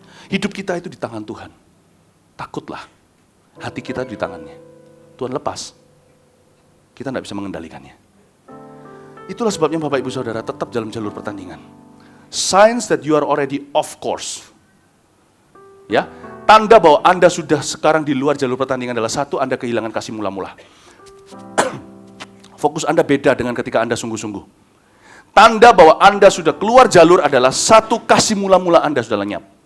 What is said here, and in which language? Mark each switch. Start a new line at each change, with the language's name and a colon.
Indonesian: Hidup kita itu di tangan Tuhan. Takutlah, hati kita di tangannya. Tuhan lepas, kita tidak bisa mengendalikannya. Itulah sebabnya Bapak Ibu Saudara tetap dalam jalur pertandingan.
English: Signs that you are already off course.
Indonesian: Ya, tanda bahwa Anda sudah sekarang di luar jalur pertandingan adalah satu, Anda kehilangan kasih mula-mula. Fokus Anda beda dengan ketika Anda sungguh-sungguh. Tanda bahwa Anda sudah keluar jalur adalah satu, kasih mula-mula Anda sudah lenyap.